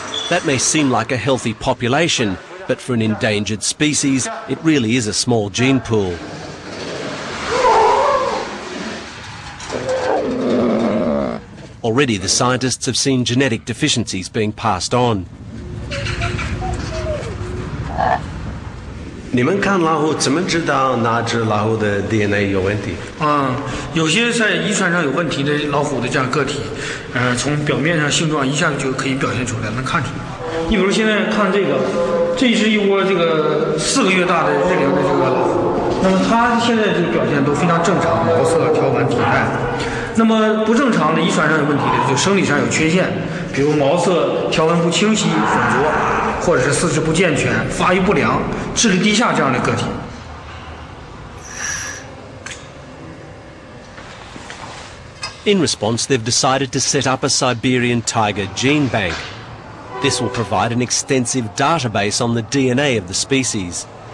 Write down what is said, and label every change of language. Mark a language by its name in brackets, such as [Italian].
[English] That may seem like a healthy population, but for an endangered species, it really is a small gene pool. Already, the scientists have seen genetic deficiencies being passed on. [Chinese] 你们看老虎怎么知道哪只老虎的 DNA 有问题？有些在遗传上有问题的老虎的这样个体，从表面上性状一下子就可以表现出来，能看出来。你比如现在看这个，这是一窝这个4个月大的日龄的这个老虎，那么它现在这个表现都非常正常，毛色、条纹、体态。那么不正常的遗传上有问题的，就生理上有缺陷，比如毛色、条纹不清晰、混浊。或者是四肢不健全、发育不良、智力低下这样的个体。 [English] In response, they've decided to set up a Siberian tiger gene bank. This will provide an extensive database on the DNA of the species.